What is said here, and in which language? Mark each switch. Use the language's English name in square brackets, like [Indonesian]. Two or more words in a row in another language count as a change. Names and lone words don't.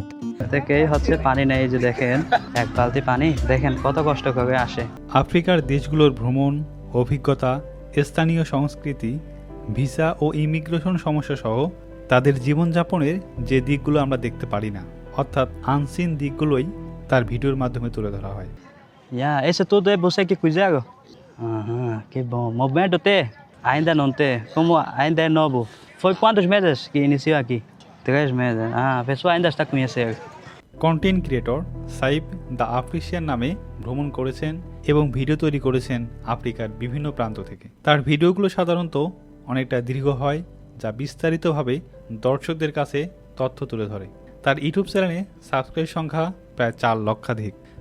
[Bangla] থেকেই হচ্ছে পানি নেই, যে দেখেন এক বালতি পানি দেখেন কত কষ্ট করে আসে। আফ্রিকার দেশগুলোর ভ্রমণ অভিজ্ঞতা, স্থানীয় সংস্কৃতি, ভিসা ও ইমিগ্রেশন সমস্যা সহ তাদের জীবনযাপনের যে দিকগুলো আমরা দেখতে পারি না, অর্থাৎ আনসিন দিকগুলোই তার ভিডিওর মাধ্যমে তুলে ধরা হয়। [Portuguese] Esse tudo é você que fizeram? Aham, que bom. Movimento T? Ainda não tem. Como ainda é novo. Foi quantos meses que iniciou aqui? 3 meses. A pessoa ainda está conhecendo. [Bangla] কন্টেন্ট ক্রিয়েটর সাইফ দ্য আফ্রিশিয়ান নামে ভ্রমণ করেছেন এবং ভিডিও তৈরি করেছেন আফ্রিকার বিভিন্ন প্রান্ত থেকে। তার ভিডিওগুলো সাধারণত অনেকটা দীর্ঘ হয়, যা বিস্তারিতভাবে দর্শকদের কাছে তথ্য তুলে ধরে। তার ইউটিউব চ্যানেলে সাবস্ক্রাইব সংখ্যা প্রায় 4 লক্ষাধিক।